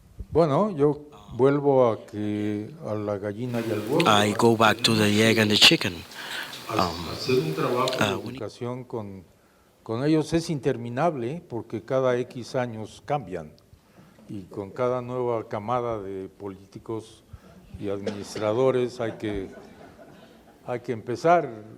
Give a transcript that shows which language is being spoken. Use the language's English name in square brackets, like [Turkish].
[Spanish] Bueno, yo vuelvo a la gallina y al huevo. [English] I go back to the egg and the chicken. [Spanish] Hacer un trabajo de educación con ellos es interminable porque cada X años cambian y con cada nueva camada de políticos y administradores hay que empezar.